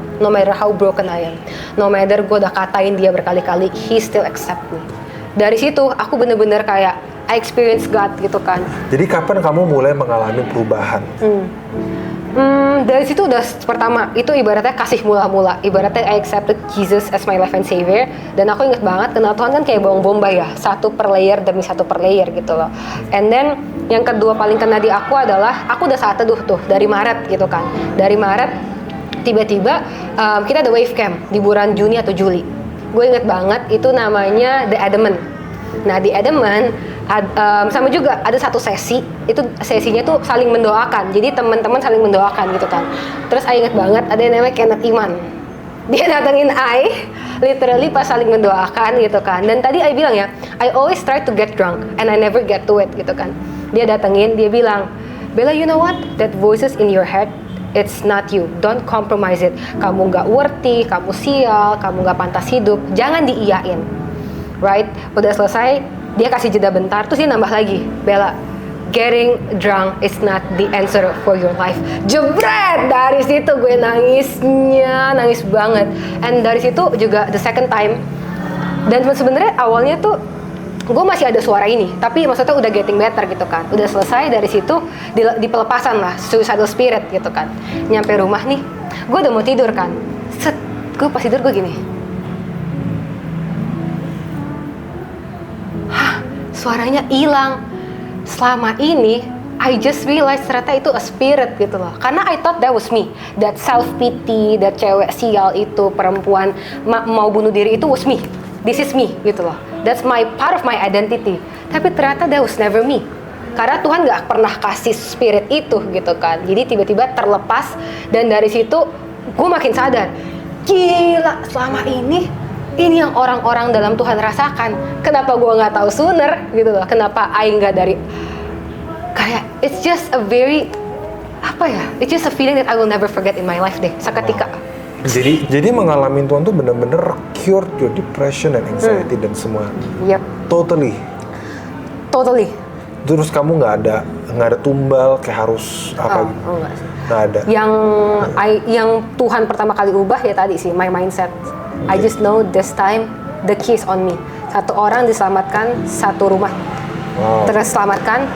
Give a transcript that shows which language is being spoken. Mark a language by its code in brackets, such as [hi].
[en] No matter how broken I am, no matter [id] gue udah katain dia berkali-kali, [en] he still accept me. [id] Dari situ aku bener-bener kayak [en] I experience God [id] gitu kan. Jadi kapan kamu mulai mengalami perubahan? Dari situ udah pertama itu ibaratnya kasih mula-mula, ibaratnya [en] I accepted Jesus as my life and savior. [id] Dan aku inget banget kenal Tuhan kan kayak bawang bombay ya, satu per layer demi satu per layer gitu loh. And then yang kedua paling kena di aku adalah aku udah saat teduh tuh dari Maret gitu kan. Dari Maret tiba-tiba kita ada wave camp di bulan Juni atau Juli. Gue inget banget itu namanya The Adamant. Nah di Adamant sama juga ada satu sesi, itu sesinya tuh saling mendoakan. Jadi teman-teman saling mendoakan gitu kan. Terus I inget banget ada yang namanya Kenneth Iman. Dia datengin I, literally pas saling mendoakan gitu kan. [en] Dan tadi I bilang ya, I always try to get drunk and I never get to it gitu kan. [id] Dia datengin, dia bilang, [en] Bella, you know what? That voices in your head, it's not you. Don't compromise it. [id] Kamu nggak worthy, kamu sial, kamu nggak pantas hidup. Jangan diiyain, right? Udah selesai, dia kasih jeda bentar, terus dia nambah lagi, Bella, [en] getting drunk is not the answer for your life. [id] Jebret, dari situ gue nangis banget. And dari situ juga [en] the second time, [id] dan sebenarnya awalnya tuh gue masih ada suara ini, tapi maksudnya udah [en] getting better [id] gitu kan, udah selesai dari situ di pelepasan lah, suicidal spirit gitu kan. Nyampe rumah nih, gue udah mau tidur kan, gue pas tidur gue gini, suaranya hilang. Selama ini [en] I just realized [id] ternyata itu [en] a spirit [id] gitu loh. [en] Karena I thought that was me, that self pity, that [id] cewek sial itu, perempuan mau bunuh diri itu [en] was me. This is me gitu loh. That's my part of my identity. [id] Tapi ternyata [en] that was never me. [id] Karena Tuhan gak pernah kasih spirit itu gitu kan. Jadi tiba-tiba terlepas, dan dari situ gue makin sadar, gila, selama ini yang orang-orang dalam Tuhan rasakan. Kenapa gue nggak tahu sooner gitu loh? Kenapa I nggak dari kayak [en] it's just a very it's just a feeling that I will never forget in my life deh. [id] Seketika. Wow. Jadi mengalami Tuhan tuh bener-bener [en] cured your depression and anxiety [id] dan semua. [en] Yep. Totally. [id] Terus kamu nggak ada tumbal kayak harus apa gitu? Enggak sih. Nggak ada. Yang Tuhan pertama kali ubah ya tadi sih, [en] my mindset. I just know this time the key is on me. [id] Satu orang diselamatkan, satu rumah terselamatkan.